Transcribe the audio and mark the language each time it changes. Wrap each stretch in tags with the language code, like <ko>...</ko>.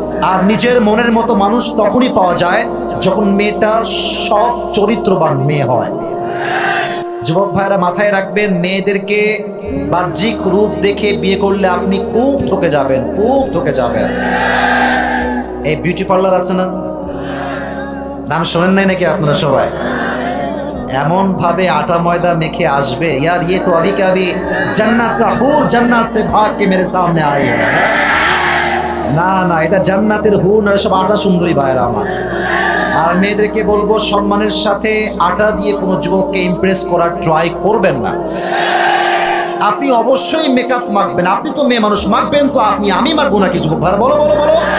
<bn>আর নিজের মনের মতো মানুষ তখনই পাওয়া যায় যখন মেয়েটা সৎ চরিত্রবান মেয়ে হয়। যুবক ভাইরা মাথায় রাখবেন, মেয়েদেরকে বাহ্যিক রূপ দেখে বিয়ে করলে আপনি খুব ঠকে যাবেন, খুব ঠকে যাবেন। এই বিউটি পার্লার আছে না, নাম শোনেন নাই নাকি আপনারা সবাই? এমন ভাবে আটা ময়দা মেখে আসবে, ইয়ার</bn> <hi>ये तो अभी का अभी जन्नत का हूर जन्नत से भाग के मेरे सामने आई है।</hi> <bn>না না, এটা জান্নাতের হুর না, সব আটা সুন্দরী ভাইরা আমার। আর মেয়েদেরকে বলবো, সম্মানের সাথে আটা দিয়ে কোনো যুবককে ইমপ্রেস করার ট্রাই করবেন না। আপনি অবশ্যই মেকআপ মাখবেন, আপনি তো মেয়ে মানুষ, মাখবেন তো আপনি, আমি মাখবো নাকি যুবক ভাই? বলো বলো বলো।</bn>